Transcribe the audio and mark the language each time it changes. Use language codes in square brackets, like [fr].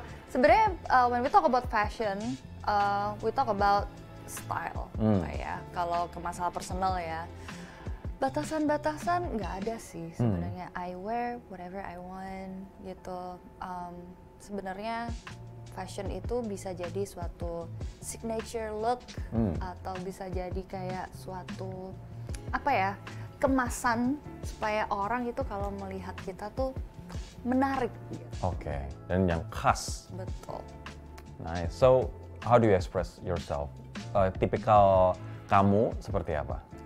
[id] Sebenarnya [en] when we talk about fashion, we talk about style, ya. [id] Kalau ke masalah personal ya, batasan-batasan nggak ada sih sebenarnya. [en] I wear whatever I want [id] gitu. Sebenarnya fashion itu bisa jadi suatu [en] signature look [id] atau bisa jadi kayak suatu kemasan supaya orang itu kalau melihat kita tuh menarik. Gitu. Oke, dan yang khas. Betul. [en] Nice. So, how do you express yourself? [id] Tipikal kamu seperti apa?